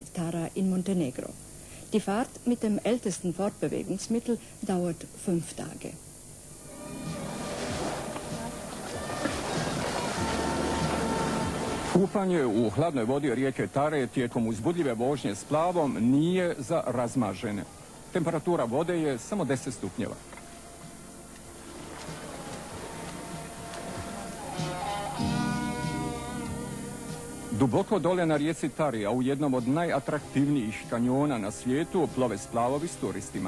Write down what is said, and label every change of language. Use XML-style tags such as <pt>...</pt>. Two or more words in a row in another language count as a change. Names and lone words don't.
<de>Tara in Montenegro. Die Fahrt mit dem ältesten Fortbewegungsmittel dauert 5 Tage.</de> <hr>Kupanje u hladnoj vodi rijeke Tare tijekom uzbudljive vožnje splavom nije za razmažene. Temperatura vode je samo 10 stupnjeva. Duboko dole na rijeci Tari, a u jednom od najatraktivnijih kanjona na svijetu, plove splavovi s turistima.</hr>